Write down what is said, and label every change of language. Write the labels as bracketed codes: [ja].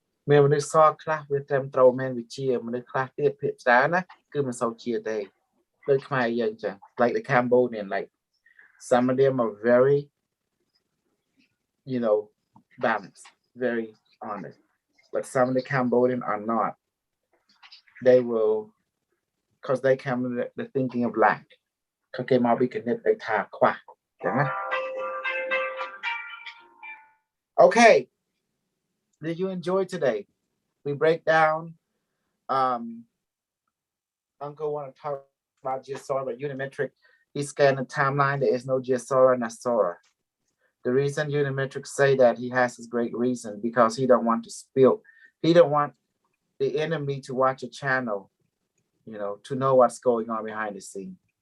[km] មានមនុស្សសល់ខ្លះវាត្រឹមត្រូវមែនវិជាមនុស្សខ្លះទៀតភាគច្រើនណាគឺមិនសូវជាទេដូចខ្មែរយើងចឹង [en] like the Cambodian, like some of them are very, you know, balanced, very honest, but some of the Cambodian are not. They will, because they come with the thinking of lack. [km] เขาគេមកពីគណិតឯថាខ្វះចឹងណា [en] Okay, did you enjoy today? We break down Uncle want to talk about GeoSora, but Unimetric, he scanned the timeline. There is no GeoSora, Nasora. The reason Unimetric say that, he has his great reason, because he don't want to spill. He don't want the enemy to watch a channel, you know, to know what's going on behind the scene.